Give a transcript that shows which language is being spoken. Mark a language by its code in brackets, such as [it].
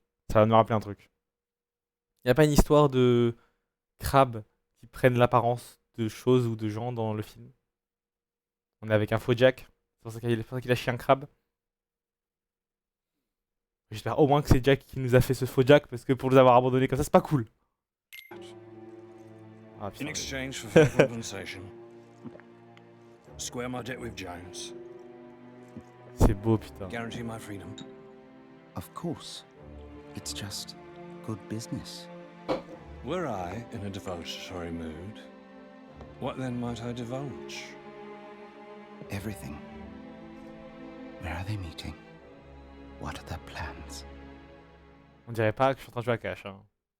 [fr] Ça va me rappeler un truc. Y a pas une histoire de crabes qui prennent l'apparence de choses ou de gens dans le film? On est avec un faux Jack. C'est pour ça qu'il a chié un crabe. J'espère au moins que c'est Jack qui nous a fait ce faux Jack parce que pour nous avoir abandonnés comme ça c'est pas cool. Ah, [en] In exchange for fair compensation, square my debt with Jones. [fr] C'est beau putain. [en] Guarantee my freedom. Of course. It's just good business. Were I in a divulgatory mood, what then might I divulge? Everything. Where are they meeting? What are their plans? [fr] On dirait pas que je suis en train de jouer à cash hein.